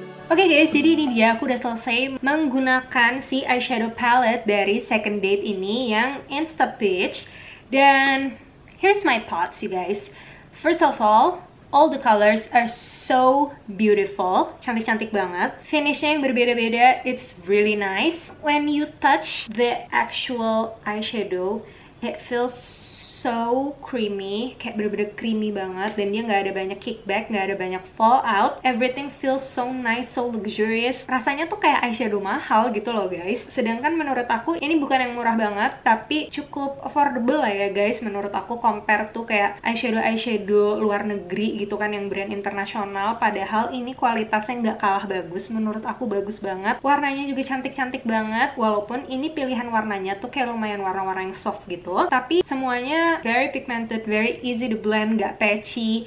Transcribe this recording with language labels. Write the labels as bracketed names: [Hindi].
[Indonesian] Oke guys, jadi ini dia, aku udah selesai menggunakan si eyeshadow palette dari SECONDATE ini yang Instapeach. Dan [English] here's my thoughts you guys. First of all the colors are so beautiful, [Indonesian] cantik-cantik banget. Finishnya yang berbeda-beda, [English] it's really nice. When you touch the actual eyeshadow, it feels so creamy, [Indonesian] kayak bener-bener creamy banget, dan dia nggak ada banyak kickback, nggak ada banyak fallout. [English] Everything feels so nice, so luxurious. [Indonesian] Rasanya tuh kayak eyeshadow mahal gitu loh guys. Sedangkan menurut aku ini bukan yang murah banget, tapi cukup affordable lah ya guys. Menurut aku compare tuh kayak eyeshadow luar negeri gitu kan, yang brand internasional. Padahal ini kualitasnya nggak kalah bagus. Menurut aku bagus banget. Warnanya juga cantik-cantik banget. Walaupun ini pilihan warnanya tuh kayak lumayan warna-warna yang soft gitu, tapi semuanya [English] very pigmented, very easy to blend, [Indonesian] gak patchy.